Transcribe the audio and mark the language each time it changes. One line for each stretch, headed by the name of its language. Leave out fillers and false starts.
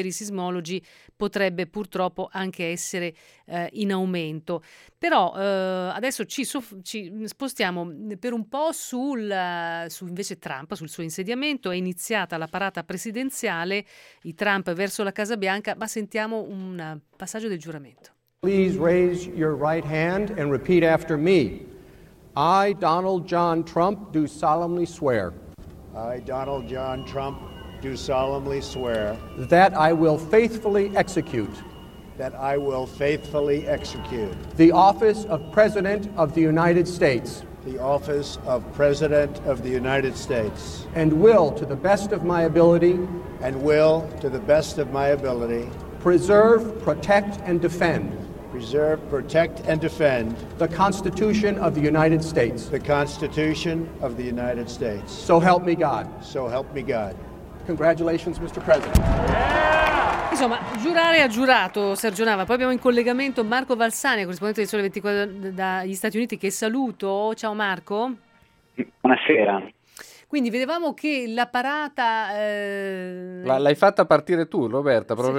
Italian: Per i sismologi potrebbe purtroppo anche essere in aumento. Però adesso ci spostiamo per un po' su invece Trump, sul suo insediamento. È iniziata la parata presidenziale, i Trump verso la Casa Bianca, ma sentiamo un passaggio del giuramento.
English: Please raise your right hand and repeat after me. I, Donald John Trump, do solemnly swear. I, Donald John Trump, do solemnly swear. That I will faithfully execute. That I will faithfully execute. The office of President of the United States. The office of President of the United States. And will, to the best of my ability, and will, to the best of my ability, preserve, protect, and defend. Preserve, protect, and defend. The Constitution of the United States. The Constitution of the United States. So help me God. So help me God. Congratulations, Mr. President.
Italian: Insomma, giurare ha giurato Sergio Nava. Poi abbiamo in collegamento Marco Valsani, corrispondente del Sole 24 dagli Stati Uniti, che saluto. Ciao Marco. Buonasera. Quindi vedevamo che la parata... L'hai fatta partire tu, Roberta, proprio sì.